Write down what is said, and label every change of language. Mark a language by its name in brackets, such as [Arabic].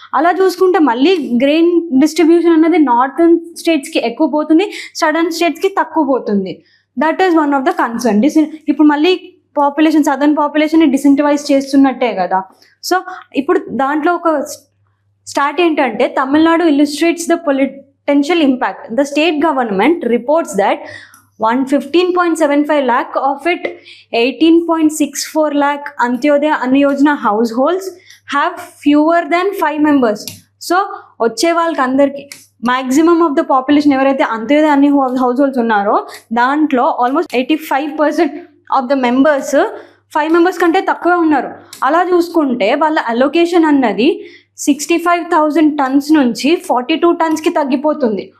[Telugu] అలా చూసుకుంటే మళ్ళీ గ్రెయిన్ డిస్ట్రిబ్యూషన్ అనేది నార్థన్ స్టేట్స్కి ఎక్కువ పోతుంది, సదర్న్ స్టేట్స్కి తక్కువ పోతుంది. [English] That is one of the concern. [Telugu] ఇప్పుడు మళ్ళీ పాపులేషన్ సదర్న్ పాపులేషన్ని డిసిన్టివైజ్ చేస్తున్నట్టే కదా. సో ఇప్పుడు దాంట్లో ఒక స్టార్ట్ ఏంటంటే Tamil Nadu [English] Illustrates the potential impact. The state government reports that 115.75 lakh of it 18.64 lakh Antyodaya Anna Yojana households have fewer than 5 members. [Telugu] So వచ్చే వాళ్ళకి అందరికి మ్యాక్సిమమ్ ఆఫ్ ద పాపులేషన్ ఎవరైతే అంత్యోదయ అన్ని హౌస్ హోల్డ్స్ ఉన్నారో దాంట్లో almost 85% of the members 5 members కంటే తక్కువే ఉన్నారు. అలా చూసుకుంటే వాళ్ళ అలొకేషన్ అన్నది 65,000 tons నుంచి 42 tonsకి తగ్గిపోతుంది.